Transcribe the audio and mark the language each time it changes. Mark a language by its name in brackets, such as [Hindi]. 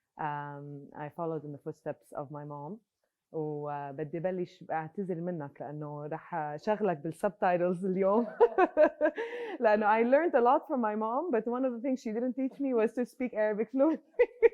[English] I followed in the footsteps of my mom. [Arabic] وبدي بلش اعتذر منك لانه رح شغلك بالسبتايتلز اليوم. لانه [English] I learned a lot from my mom, but one of the things she didn't teach me was to speak Arabic fluently.